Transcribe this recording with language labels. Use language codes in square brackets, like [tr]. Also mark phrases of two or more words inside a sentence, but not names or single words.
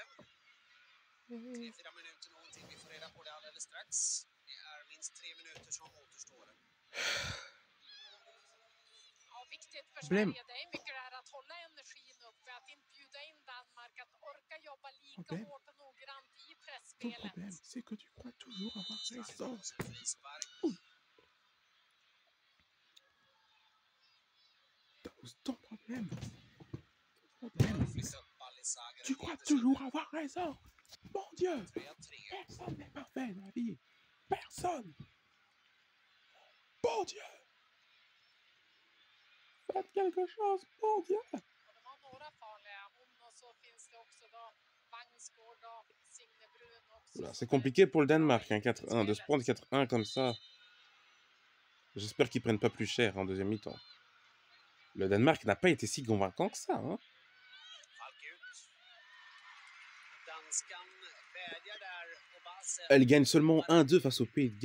[sv] 3-4 minuter någonting. Vi får reda på det alldeles strax. Det är minst 3 minuter som återstår. Ja, viktigt för Sverige. Det är mycket det här att hålla energin uppe, att inte bjuda in Danmark, att orka jobba lika hårt och noggrant i pressspelet. [fr] Ton problème, c'est que tu crois toujours avoir raison. Ton problème. Tu crois toujours avoir raison. Mon Dieu. Personne n'est parfait dans la vie. Personne. Bon Dieu. Faites quelque chose, bon Dieu. [sv] De har några farliga. Hon [fr] Voilà, c'est compliqué pour le Danemark, hein, 4-1. De se prendre 4-1 comme ça. J'espère qu'ils prennent pas plus cher en deuxième mi-temps. Le Danemark n'a pas été si convaincant que ça. Hein. Elle gagne seulement 1-2 face au Pays de Galles.